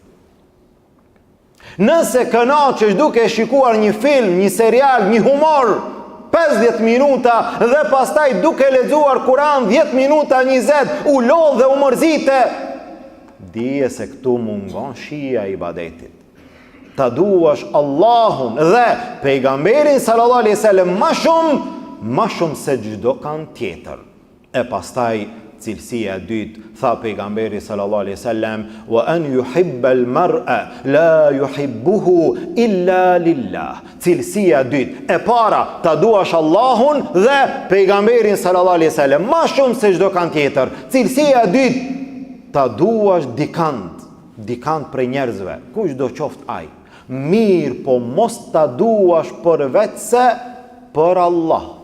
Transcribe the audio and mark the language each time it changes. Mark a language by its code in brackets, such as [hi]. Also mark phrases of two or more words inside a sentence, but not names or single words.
[sq] Nëse kënaqesh duke shikuar një film, një serial, një humor 50 minuta dhe pastaj duke lexuar Kur'an 10 minuta 20, u lodh dhe u mërzite, dije se këtu mungon shija i ibadetit. Ta duash Allahun dhe pejgamberin [ar] صلى الله عليه وسلم [sq] ma shumë se çdo kan tjetër. E pastaj cilësia e dytë, tha pejgamberi [ar] صلى الله عليه وسلم وأن يحب المرء لا يحبه إلا لله. [sq] Cilësia e dytë, e para, ta duash Allahun dhe pejgamberin [ar] صلى الله عليه وسلم [sq] ma shumë se çdo kan tjetër. Cilësia e dytë, ta duash dikant prej njerëzve, kush do qoft aj. Mirë, po mos ta duash për vetë se për Allah.